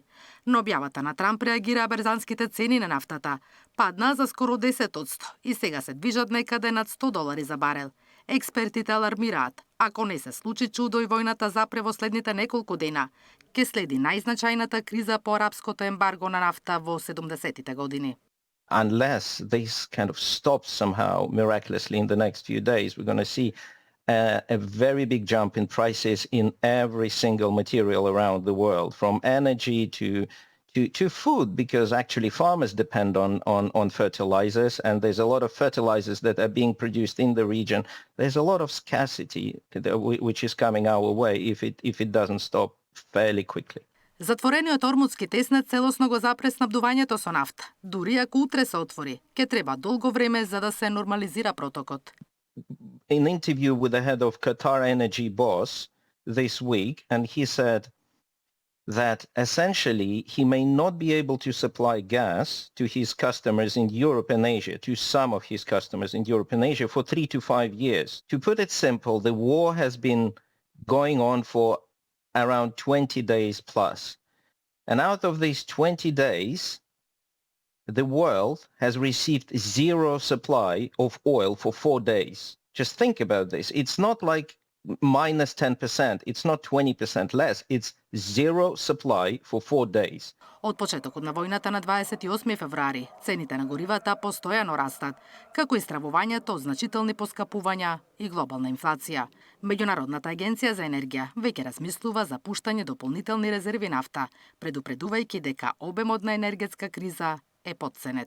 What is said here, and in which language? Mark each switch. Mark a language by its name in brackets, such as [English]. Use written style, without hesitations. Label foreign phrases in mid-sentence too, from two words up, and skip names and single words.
[Macedonian] Но објавата на Трамп реагира берзанските цени на нафтата. Падна за скоро 10% и сега се движат некаде над $100 за барел. Експертите алармираат, ако не се случи чудо и војната запре во следните неколку дена, ќе следи најзначајната криза по арапското ембарго на нафта во 70-тите години. [English] Unless this kind of stops somehow miraculously in the next few days, we're going to see a very big jump in prices in every single material around the world, from energy to food, because actually farmers depend on fertilizers, and there's a lot of fertilizers that are being produced in the region. There's a lot of scarcity which is coming our way if it doesn't stop fairly quickly. [Macedonian] Затворениот Ормудски теснет целосно го запре снабдувањето со нафта. Дури ако утре се отвори, ќе треба долго време за да се нормализира протокот. [English] In an interview with the head of Qatar Energy Boss this week, and he said that essentially he may not be able to supply gas to his customers in Europe and Asia, to some of his customers in Europe and Asia, for 3 to 5 years. To put it simple, the war has been going on for around 20 days plus. And out of these 20 days, the world has received zero supply of oil for 4 days. Just think about this. It's not like minus 10%. It's not 20% less. It's zero supply for 4 days. [Macedonian] Од почетокот на војната на 28 февруари, цените на горивата постојано растат, како и стравувањето од значителни поскапувања и глобална инфлација. Меѓународната агенција за енергија веќе размислува за пуштање дополнителни резерви нафта, предупредувајќи дека обемот на енергетска криза е потценет.